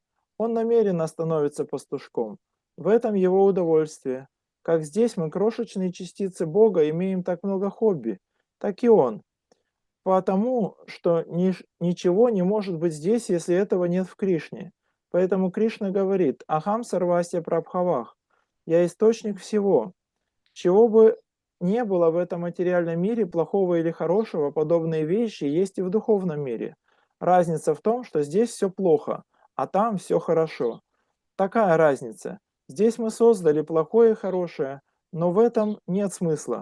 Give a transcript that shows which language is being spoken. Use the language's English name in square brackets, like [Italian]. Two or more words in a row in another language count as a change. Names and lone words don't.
[Russian] Он намеренно становится пастушком. В этом его удовольствие. Как здесь мы, крошечные частицы Бога, имеем так много хобби, так и он. Потому что ничего не может быть здесь, если этого нет в Кришне. Поэтому Кришна говорит: [Sanskrit] «अहं सर्वस्य प्रभवः». [Russian] Я источник всего. Чего бы не было в этом материальном мире, плохого или хорошего, подобные вещи есть и в духовном мире. Разница в том, что здесь все плохо, а там все хорошо. Такая разница. Здесь мы создали плохое и хорошее, но в этом нет смысла.